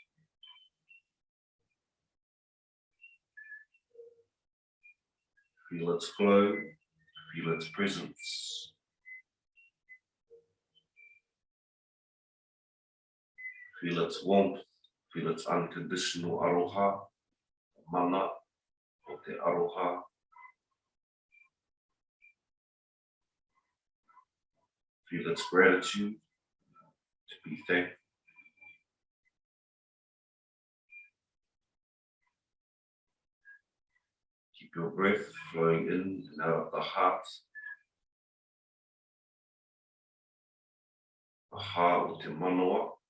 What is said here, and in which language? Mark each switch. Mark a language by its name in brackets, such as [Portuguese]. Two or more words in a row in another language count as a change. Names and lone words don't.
[English] Feel its flow, feel its presence. Feel its warmth, feel its unconditional aroha, [Māori] mana o te aroha. [English] Feel its gratitude, to be thankful. Keep your breath flowing in and out of the heart. The heart [Māori] o te manoa.